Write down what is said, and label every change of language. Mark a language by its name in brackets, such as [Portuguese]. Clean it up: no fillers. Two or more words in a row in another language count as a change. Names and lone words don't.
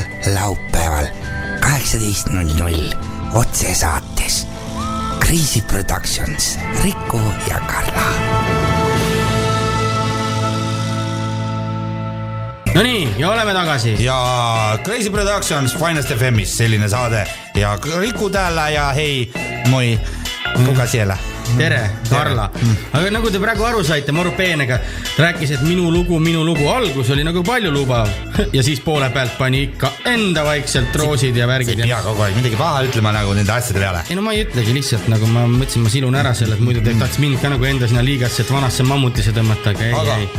[Estonian] laupäeval 18:00 otsesaates Kriisi Productions Riku ja Karla. No nii, ja oleme tagasi. Ja Crazy Productions Finest FM'is selline saade ja [Finnish] Riku täällä ja hei, moi, kuka siellä? [Estonian] Tere, Karla. Aga nagu te praegu aru saite, Maru Peenega rääkis, et minu lugu algus oli nagu palju lubav ja siis poole pealt pani ikka enda vaikselt roosid ja värgid. Ei pea kogu aeg midagi paha ütlema nagu nende asjade peale. Ei no ma ei ütlegi lihtsalt, nagu ma mõtlesin, ma silun ära selle, et muidu te tahtis mind ka nagu enda sinna liigasse, et vanasse mammutisse tõmmata, aga ei.